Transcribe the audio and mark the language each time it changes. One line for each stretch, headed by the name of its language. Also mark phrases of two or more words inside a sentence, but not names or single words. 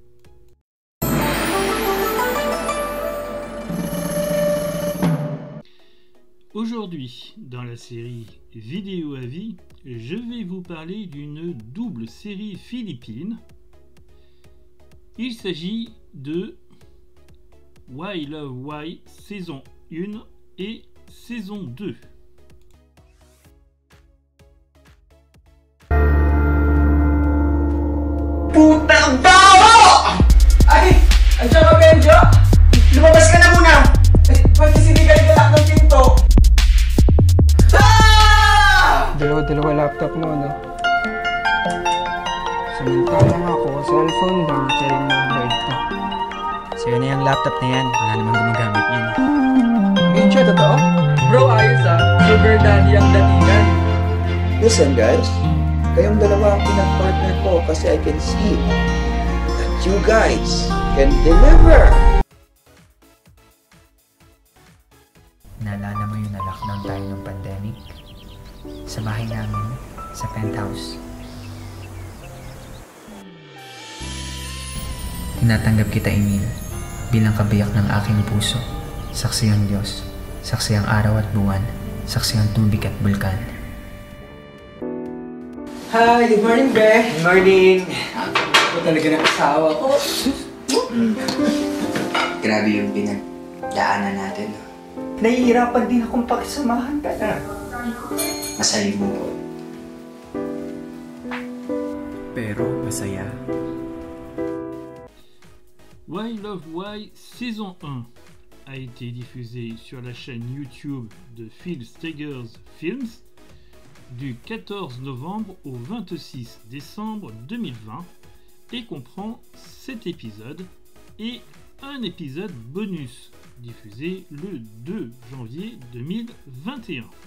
French: Aujourd'hui, dans la série Vidéo à vie, je vais vous parler d'une double série philippine. Il s'agit de Why Love Why saison 1 et saison 2.
Filipino: Putang baho! Ay! Andiyan ka, Benjo! Lumabas ka na muna! Eh, ba't kasi hindi ka naglalak ng pinto? Ah! Dalawa laptop mo, no? Samantalang ako, cellphone lang, sharing mo ang ko. Sa'yo na yung laptop na yan. Wala namang gumagamit yan. Benjo, totoo? Bro, ayos ah.
English: Sugar daddy
Filipino: ang datingan.
English: Listen guys,
Filipino: kayong dalawa ang pinag-partner ko kasi
English: I can see that you guys can deliver.
Filipino: Naalala mo yung na-lockdown tayo ng pandemic? Sa bahay namin, sa penthouse. Tinatanggap kita, Emil, bilang kabiyak ng aking puso. Saksi ang Diyos, saksi ang araw at buwan, saksi ang tubig at bulkan.
English: Hi, good morning, Be. Good morning!
Filipino: Ito talaga ng asawa ko. Grabe yung pinagdaanan natin. Nahihirapan din akong pakisamahan ka na. Masaya mo po. Pero masaya.
French: Why Love Why saison 1 a été diffusée sur la chaîne YouTube de Phil Steggers Films du 14 novembre au 26 décembre 2020 et comprend 7 épisodes et un épisode bonus diffusé le 2 janvier 2021.